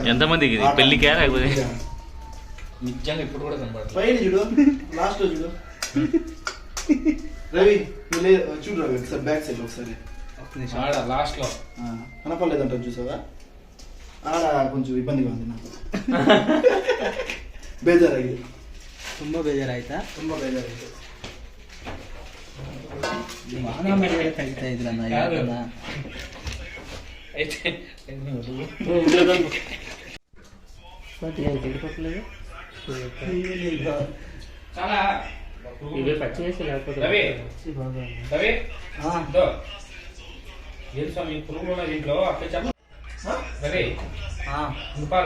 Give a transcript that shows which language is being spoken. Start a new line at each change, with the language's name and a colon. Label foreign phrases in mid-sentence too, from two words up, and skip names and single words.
Telugu: ఎంతమందికి ఇది పెళ్ళికా లేకపోతే నిజంగా ఇప్పుడు కూడా కనపడుతుంది పైన చూడు లాస్ట్ లో చూడు రవి చూడు రవి ఒకసారి బ్యాక్ సైడ్ ఒకసారి ఆడ లాస్ట్ లో కనపడలేదంట చూసావా ఆడ కొంచెం ఇబ్బందిగా ఉంది నాకు ಬೇಜಾರಾಗಿದೆ
Kannada: ತುಂಬಾ ಬೇಜಾರಾಯ್ತಾ ತುಂಬಾ ಬೇಜಾರಾಗಿದೆ ಮಾನ ಮೇಲೆ ತೆಗಿತಾ ಇದ್ರಣ್ಣ ಯಾಕಣ್ಣ
Telugu: అయితే చాలా ఇవే పచ్చి వేసి లేకపోతే రవి రవి ఏం స్వామి పురుగు ఉన్న దీంట్లో అట్లా చెప్ప రవి ఇంపారు